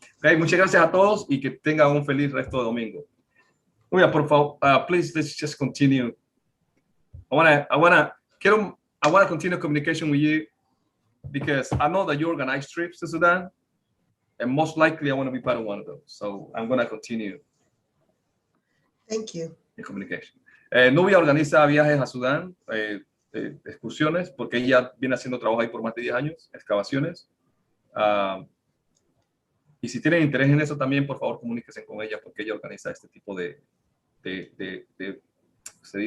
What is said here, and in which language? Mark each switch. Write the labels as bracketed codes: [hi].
[es] Okay, muchas gracias a todos y que tengan un feliz resto de domingo. [en] Nubia, [es] por favor, [en] please let's just continue. I wanna continue communication with you because I know that you organize trips to Sudan, and most likely I want to be part of one of those. So I'm gonna continue. Thank you. In communication. [es] Nubia organiza viajes a Sudán, excursiones, porque ella viene haciendo trabajo ahí por más de 10 años, excavaciones. Y si tienen interés en eso también, por favor, comuníquense con ella porque ella organiza este tipo se dice